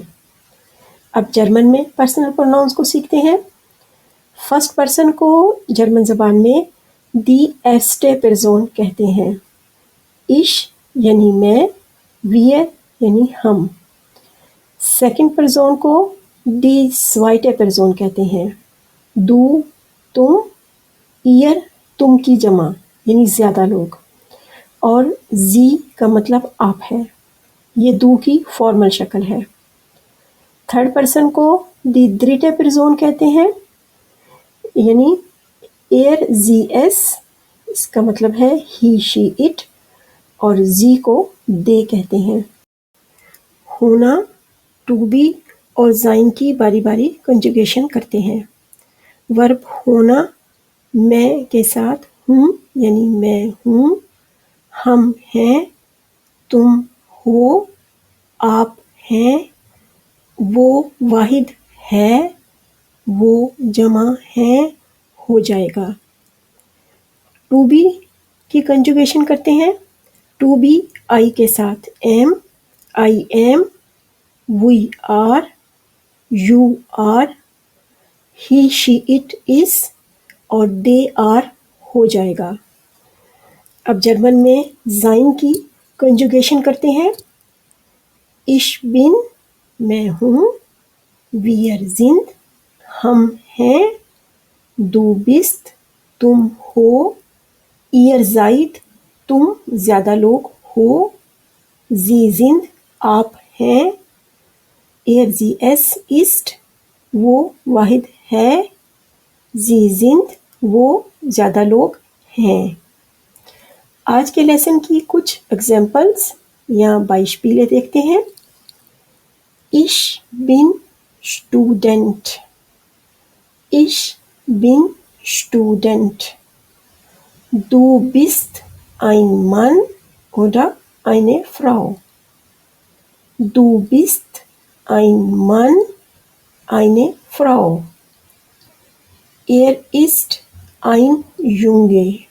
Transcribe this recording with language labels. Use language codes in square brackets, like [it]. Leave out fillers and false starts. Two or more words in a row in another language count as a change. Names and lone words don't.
[ur] اب جرمن میں پرسنل پروناؤنس کو سیکھتے ہیں۔ [en] first person [ur] کو جرمن زبان میں [de] die erste Person [ur] کہتے ہیں۔ ich یعنی میں، wir یعنی ہم۔ [en] second person [ur] کو [de] die zweite Person [ur] کہتے ہیں۔ du تم، ihr تم کی جمع یعنی زیادہ لوگ، اور sie کا مطلب آپ ہے۔ یہ du کی فارمل شکل ہے۔ [en] third person [ur] کو [de] die dritte Person [ur] کہتے ہیں، یعنی [de] er sie es، [ur] اس کا مطلب ہے [en] he she it، [ur] اور زی کو دے کہتے ہیں۔ ہونا، [en] to be [ur] اور sein کی باری باری کنجوگیشن کرتے ہیں۔ ورب ہونا میں کے ساتھ ہوں یعنی میں ہوں، ہم ہیں، تم ہو، آپ ہیں، وہ واحد ہے، وہ جمع ہے ہو جائے گا۔ [en] to be [ur] کی کنجوگیشن کرتے ہیں۔ [en] to be I [ur] کے ساتھ [en] am, I am, we are, you are, he she it is اور they are [ur] ہو جائے گا۔ اب جرمن میں sein کی کنجوگیشن کرتے ہیں۔ [de] ich bin [ur] میں ہوں، [de] wir sind [ur] ہم ہیں، [de] du bist [ur] تم ہو، [de] ihr seid [ur] تم زیادہ لوگ ہو، [de] sie sind [ur] آپ ہیں، [de] er sie es ist [ur] وہ واحد ہے، [de] sie sind [ur] وہ زیادہ لوگ ہیں۔ آج کے لیسن کی کچھ ایگزامپلس یا بائشپیلیں دیکھتے ہیں۔ [de] ich bin Student، ich bin Student، du bist ein Mann oder eine Frau، du bist ein Mann eine Frau، ist ein Junge،